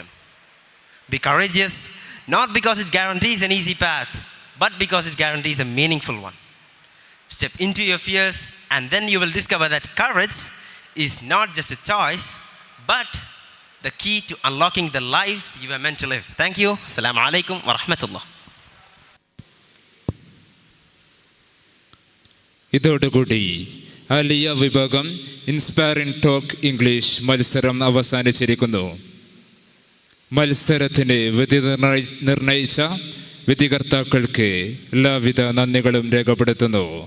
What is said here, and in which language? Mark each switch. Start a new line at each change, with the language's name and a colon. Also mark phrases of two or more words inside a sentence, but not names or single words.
English: Be courageous, not because it guarantees an easy path, but because it guarantees a meaningful one. Step into your fears, and then you will discover that courage is not just a choice, but the key to unlocking the lives you are meant to live. Thank you.
Arabic: السلام عليكم ورحمة الله.
Malayalam: ഇതോടുകൂടി ആലിയ വിഭാഗം
English: inspiring talk English
Malayalam: മത്സരം അവസാനിച്ചിരിക്കുന്നു. മത്സരത്തിന് വിധി നിർണയിച്ച വിധികർത്താക്കൾക്ക് എല്ലാവിധ നന്ദികളും രേഖപ്പെടുത്തുന്നു.